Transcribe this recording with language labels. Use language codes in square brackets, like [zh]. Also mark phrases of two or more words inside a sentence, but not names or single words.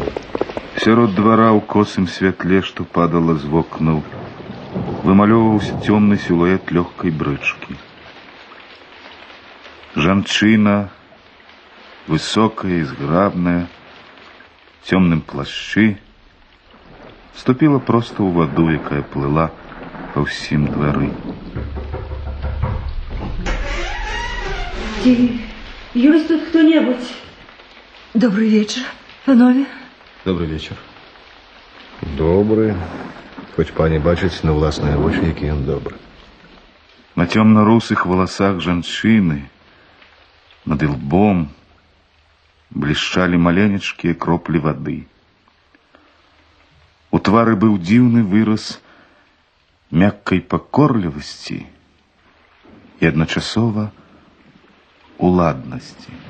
[be] Сярод двара ў косым святле, што падала з вокнаў, вымалёўваўся цёмны сілуэт лёгкай брычкі. Жанчына, высокая і зграбная, в цёмным плашчы, ступила просто ў ваду, якая плыла па ўсім двары. [ru] Есть тут кто-нибудь? Добрый вечер, панове. Добрый вечер. Добрый. [be] Хоць пані бачыць на ўласныя вочы, які ён добры. На цёмна-русых валасах жанчыны над лбом блішчалі маленечкія кроплі вады. У твары быў дзіўны выраз мяккай пакорлівасці і адначасова уладнасці.